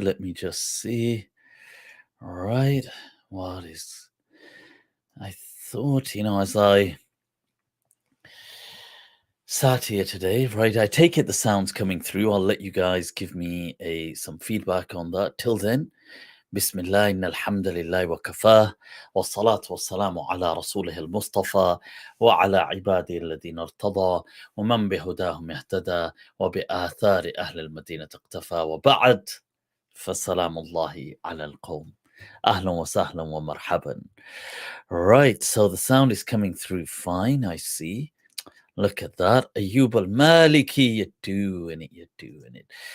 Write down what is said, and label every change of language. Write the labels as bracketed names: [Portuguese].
[English] Let me just see. All right. What is. I thought, as I sat here today, right? I take it the sound's coming through. I'll let you guys give me some feedback on that. Till then, [Arabic] بسم الله إن الحمد لله وكفاه والصلاة والسلام على رسوله المصطفى وعلى عباده الذين ارتضى ومن بهداهم اهتدى وبآثار أهل المدينة اقتفى وبعد فسلام الله على القوم أهلا وسهلا ومرحبا. [English] Right, so the sound is coming through fine, I see. Look at that. Ayyub al-Maliki, you're doing it.